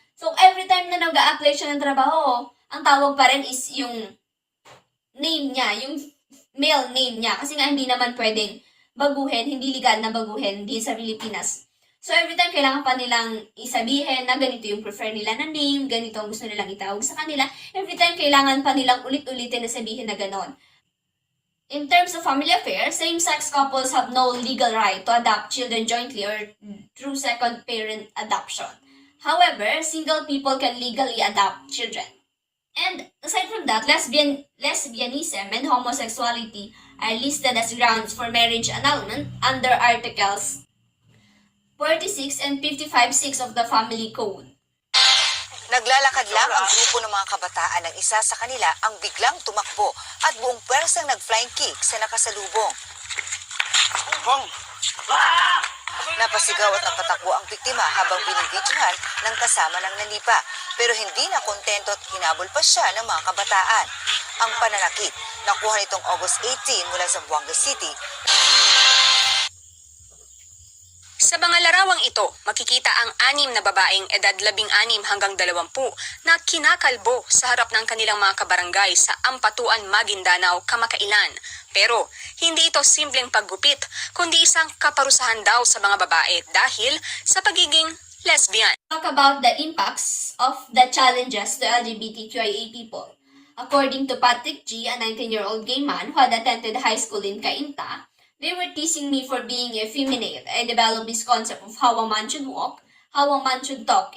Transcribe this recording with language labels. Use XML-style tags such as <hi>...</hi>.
<tl>So,</tl> <en>every time</en> <tl>na nag-a-apply siya ng trabaho, ang tawag pa rin is yung name niya, yung male name niya. Kasi nga, hindi naman pwedeng baguhin, hindi legal na baguhin din sa Pilipinas. So,</tl> <en>every time,</en> <tl>kailangan pa nilang isabihin na ganito yung prefer nila na name, ganito ang gusto nilang itawag sa kanila.</tl> <en>Every time,</en> <tl>kailangan pa nilang ulit-ulitin na sabihin na ganon.</tl> <en>In terms of family affairs, same-sex couples have no legal right to adopt children jointly or through second parent adoption. However, single people can legally adopt children. And aside from that, lesbianism and homosexuality are listed as grounds for marriage annulment under Articles 46 and 55.6 of the Family Code.</en> <tl>Naglalakad lang ang grupo ng mga kabataan ng isa sa kanila ang biglang tumakbo at buong pwersang nag-flying kick sa nakasalubong. Napasigaw at napatakbo ang biktima habang binibidyohan ng kasama ng nanipa. Pero hindi na kontento at hinabol pa siya ng mga kabataan. Ang pananakit, nakuha nitong August 18 mula sa Buanga City. Sa mga larawang ito, makikita ang 6 na babaeng edad 16 hanggang 20 na kinakalbo sa harap ng kanilang mga kabarangay sa Ampatuan, Maguindanao, kamakailan. Pero hindi ito simpleng paggupit, kundi isang kaparusahan daw sa mga babae dahil sa pagiging lesbian.</tl> <en>Talk about the impacts of the challenges to LGBTQIA people. According to Patrick G., a 19-year-old gay man who had attended high school in Cainta, they were teasing me for being effeminate. I developed this concept of how a man should walk, how a man should talk.</en>